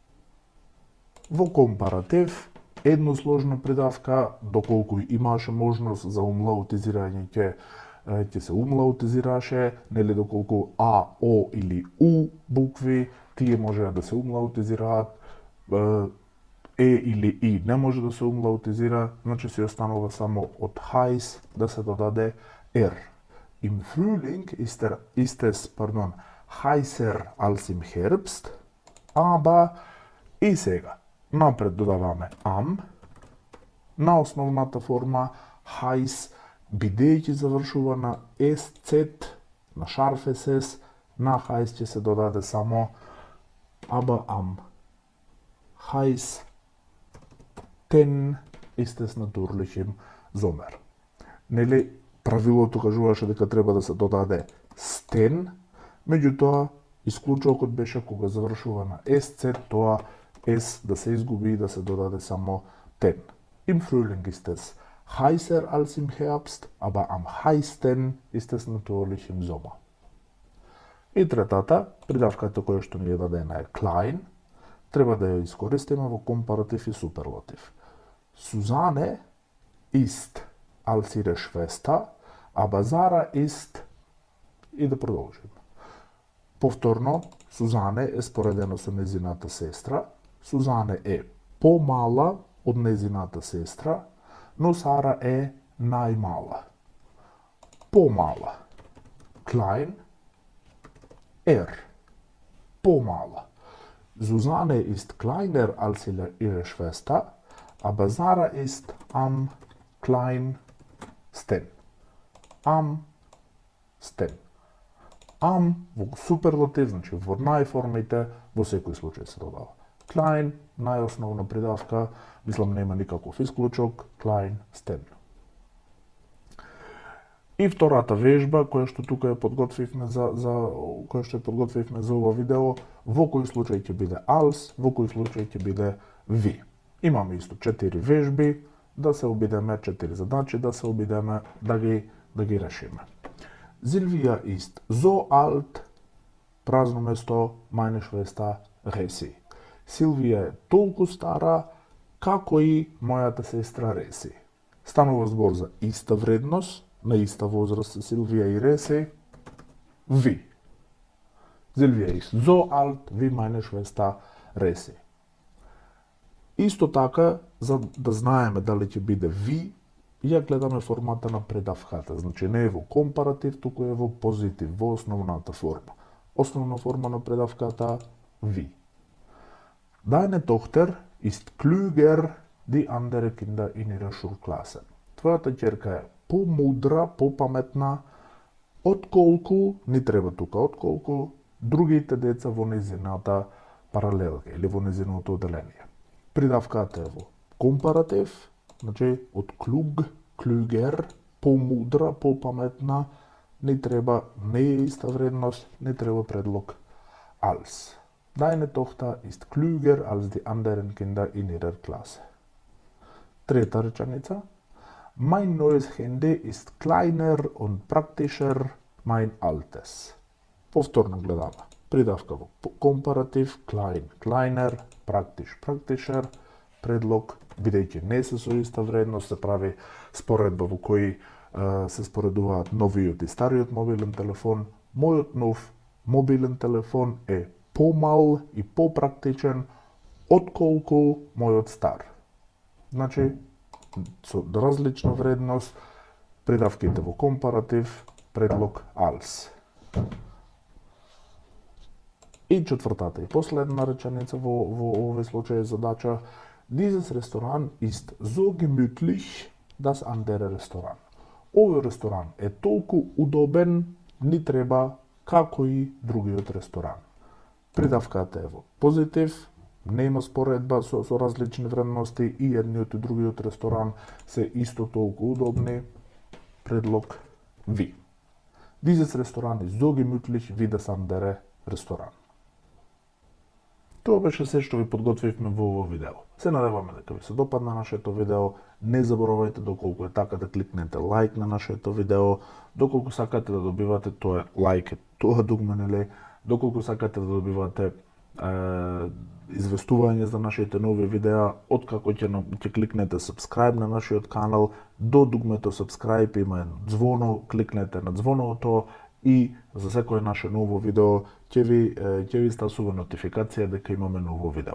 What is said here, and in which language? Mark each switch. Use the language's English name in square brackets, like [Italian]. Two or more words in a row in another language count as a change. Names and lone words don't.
[Macedonian] Во компаратив, едносложна придавка, доколку имаше можност за умлаутизирање ќе се умлаутизираше, нели доколку А, О или У букви, тие можеа да се умлаутизираат, Е или И не може да се умлаутизира, значи се останува само од хајс да се додаде Р. [German] Im Frühling ist es, heißer als im Herbst, aber [Macedonian] и сега. Напред додаваме am, на основната форма heiß, бидејќи завршува на SZ, на шарф SS, на heiß ќе се додаде само [German] aber am. Heiß, ten ist es natürlich im Sommer. [Macedonian] Нели, правилото кажуваше дека треба да се додаде стен, меѓутоа исклучокот беше кога завршува на SZ, тоа S да се изгуби и да се додаде само ten. [German] Im Frühling ist es heißer als im Herbst, aber am heißsten ist es natürlich im Sommer. [Macedonian] И третата, придавката која што ни е дадена е klein, треба да ја искористиме во компаратив и суперлатив. [German] Susanne ist als ihre Schwester, aber Sara ist... [Macedonian] И да продолжим. Повторно, Сузане е споредено со незината сестра. Сузане е помала од незината сестра, но Сара е најмала. Помала. Klein. Помала. [German] Susanne ist kleiner als ihre Schwester, aber Sara ist am kleinsten. Am sten. [Macedonian] Am во суперлатив, значи во најформите, во секој случај се додава. Klein, најосновна придавка, мислам нема никаков исклучок, [German] klein, sten. [Macedonian] И втората вежба, која што тука ја подготвивме за ова видео, во кој случај ќе биде als, во кој случај ќе биде ви. Имаме исто 4 вежби, да се обидеме 4 задачи, да се обидеме да ги решиме. [German] Silvia ist so alt, [Macedonian] празно место, [German] meine Schwester Resi. [Macedonian] Силвија е толку стара, како и мојата сестра Реси. Станува збор за иста вредност, на иста возраст се Силвија и Реси, ви. [German] Silvia ist so alt, wie meine Schwester Resi. [Macedonian] Исто така, за да знаеме дали ќе биде ви, ја гледаме формата на предавката. Значи не е во компаратив, туку е во позитив, во основната форма. Основна форма на предавката ви. [German] Deine Tochter ist klüger die andere Kinder in ihrer Schulklasse. [Macedonian] Твојата ќерка е помудра, попаметна, отколку, не треба тука, отколку другите деца во незината паралелка или во незиното оделение. Придавката е во компаратив, значи од [German] klug, klüger, [Macedonian] помудра, попаметна, не треба, не е иста вредност, не треба предлог als. [German] Deine Tochter ist klüger als die anderen Kinder in ihrer Klasse. [Macedonian] Трета реченица. [German] Mein neues Handy ist kleiner und praktischer mein altes. [Macedonian] Повторно гледаме. Придавка во компаратив, [German] klein, kleiner, praktisch, praktischer, [Macedonian] предлог, бидејќи не се со иста вредност, се прави споредба во кој се споредуваат новиот и стариот мобилен телефон. Мојот нов мобилен телефон е помал и попрактичен отколку мојот стар. Значи, со различна вредност, придавките во компаратив, предлог als. И четвртата и последна реченица во овој случај задача. [German] Dieses Restaurant ist so gemütlich, das andere Restaurant. [Macedonian] Овој ресторан е толку удобен, ни треба како и другиот ресторан. Придавката е во позитив, нема споредба со различни вредности и едниот и другиот ресторан се исто толку удобни. Предлог ви. [German] Dieses Restaurant ist so gemütlich wie das andere Restaurant. [Macedonian] Тоа беше се што ви подготвивме во ово видео. Се надеваме дека ви се допадна нашето видео. Не заборавајте, доколку е така, да кликнете лайк на нашето видео. Доколку сакате да добивате тоа лайк, тоа дугме, нели? Доколку сакате да добивате известување за нашите нови видеа, откако ќе кликнете subscribe на нашиот канал, до дугмето subscribe има едно звоно, кликнете на звоното и за секое наше ново видео ќе ви стасува нотификација дека имаме ново видео.